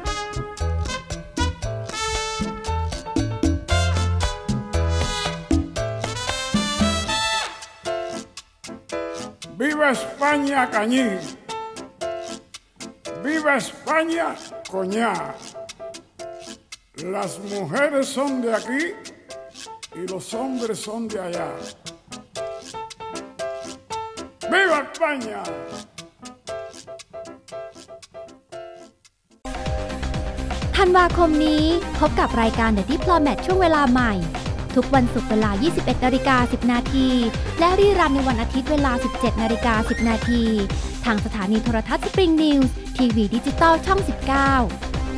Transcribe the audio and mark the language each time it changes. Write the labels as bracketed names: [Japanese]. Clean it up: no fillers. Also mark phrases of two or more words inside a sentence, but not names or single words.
[Spanish] Viva España, Cañí. Viva España, Coñá. Las mujeres son de aquí y los hombres son de allá. ¡Viva España! [Thai] ธันวาคมนี้พบกับรายการ The Diplomat ช่วงเวลาใหม่ทุกวันศุกร์เวลา 21:10 น. และรีรันในวันอาทิตย์เวลา 17:10 น.ทางสถานีโทรทัศน์ Spring News ทีวีดิจิตอลช่อง 19